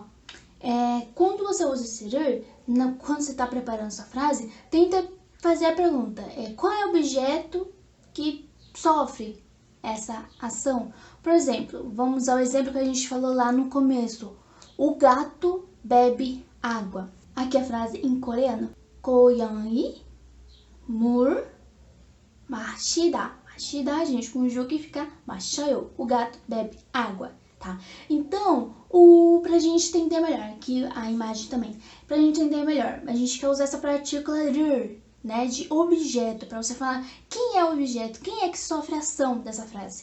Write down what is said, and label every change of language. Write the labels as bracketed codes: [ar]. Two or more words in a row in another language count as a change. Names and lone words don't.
[pt] Quando você usa ser, quando você está preparando sua frase, tenta fazer a pergunta. Qual é o objeto que sofre essa ação? Por exemplo, vamos ao exemplo que a gente falou lá no começo. O gato bebe água. Aqui a frase em coreano. [ko] 고양이 물 마시다. [pt] 마시다 a gente conjuga e fica 마셔요. O gato bebe água, tá? Então, pra gente entender melhor, aqui a imagem também. Pra gente entender melhor, a gente quer usar essa partícula 를, né, de objeto, pra você falar quem é o objeto, quem é que sofre a ação dessa frase.